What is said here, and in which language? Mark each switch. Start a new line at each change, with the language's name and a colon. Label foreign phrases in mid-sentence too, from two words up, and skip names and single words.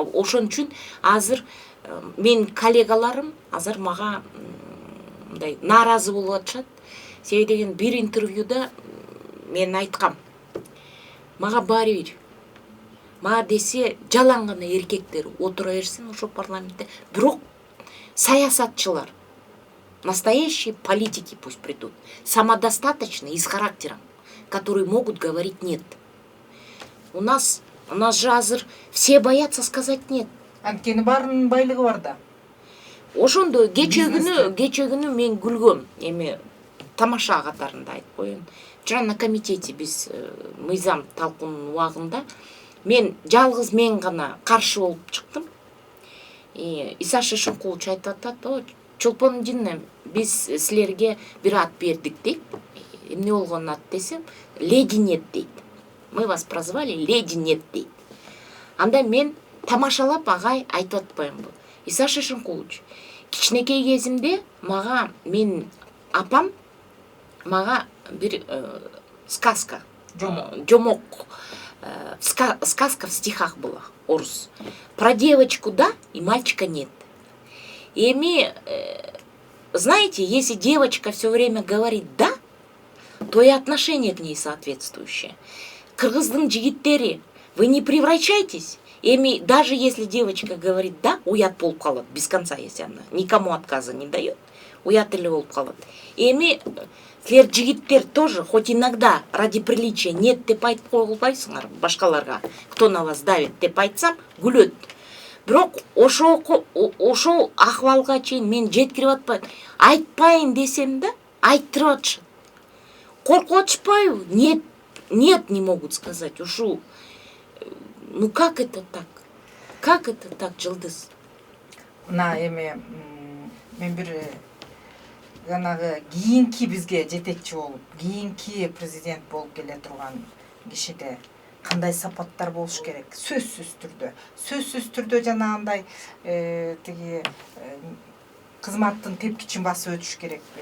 Kyrgyz: Ошон үчүн азыр менин коллегаларым азыр мага мындай нааразы болуп атышат. Себеби деген бир интервьюда мен айткам. Мага баары бир. Мага десе жалаң гана эркектер отура берсин ошо парламентте. Бирок саясатчылар,
Russian: настоящие политики пусть придут, самодостаточные и с характером, которые могут говорить нет. У нас же азыр все боятся сказать нет.
Kyrgyz: Анткени баарынын байлыгы бар да. Ошондо кече күнү мен күлгөм, эми тамаша катарында айтып коеюн.
Russian: Вчера на комитете
Kyrgyz: биз мыйзам талкуунун убагында мен жалгыз мен гана каршы болуп чыктым. Иса Шишинкулович айтып атат, Чолпон Динне, биз силерге бир ат бердик дейт. Эмне болгон ат десем,
Russian: леди нет
Kyrgyz: дейт.
Russian: Мы вас прозвали леди нет
Kyrgyz: дейт. Анда мен тамашалап агай айтып атпаймынбы. Иса Шишинкулович, кичинекей кезимде мага мен апам мага бир сказка, жомок,
Russian: сказка в стихах была,
Kyrgyz: орус.
Russian: Про девочку да и мальчика нет. Эми, знаете, если девочка все время говорит «да», то и отношение к ней соответствующее.
Kyrgyz: Кыргыздын жигиттери,
Russian: вы не превращайтесь.
Kyrgyz: Эми, даже если девочка говорит «да», уят болуп калат,
Russian: без конца, если она никому отказа не дает,
Kyrgyz: уят эле болуп калат. Эми, силер жигиттер
Russian: тоже, хоть иногда ради приличия «нет»
Kyrgyz: деп айтып койбойсуңар башкаларга,
Russian: кто на вас давит
Kyrgyz: деп айтсам, күлөт. Бирок ошол акыбалга чейин мен жеткирип атпайм. Айтпайын десем да, айттырып атышат. Коркуп атышпайбы?
Russian: Нет, нет, не могут сказать. Ушу. Ну как это так? Как это так,
Kyrgyz: Жылдыз? Мына эми мен бир жанагы кийинки бизге жетекчи болуп, кийинки президент болуп келе турган кишиде кандай сапаттар болуш керек? Сөзсүз түрдө жанагындай тиги кызматтын тепкичин басып өтүш керекпи?